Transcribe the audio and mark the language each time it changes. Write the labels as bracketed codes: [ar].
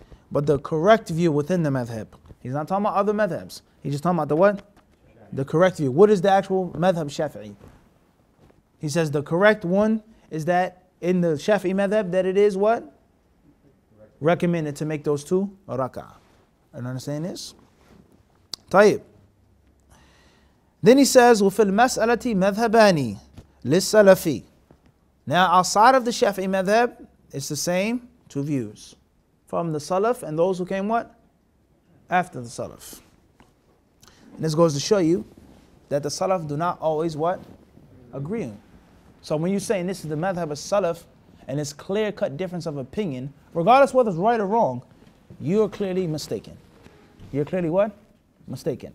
[en] But the correct view within the madhab, he's not talking about other madhabs, he's just talking about the what? The correct view. What is the actual madhab Shafi'i? He says the correct one is that in the Shafi'i madhab that it is what? Recommended to make those 2 rak'ah. And understand this? [ar] طيب. [en] Then he says, [ar] وَفِي الْمَسْأَلَةِ مَذْهَبَانِ لِلسَّلَفِ. [en] Now outside of the Shafi'i madhab, it's the same 2 views. From the Salaf and those who came what? After the Salaf. And this goes to show you that the Salaf do not always what? Agree. So when you're saying this is the madhab of Salaf, and it's clear-cut difference of opinion, regardless whether it's right or wrong, you're clearly mistaken. You're clearly what? Mistaken.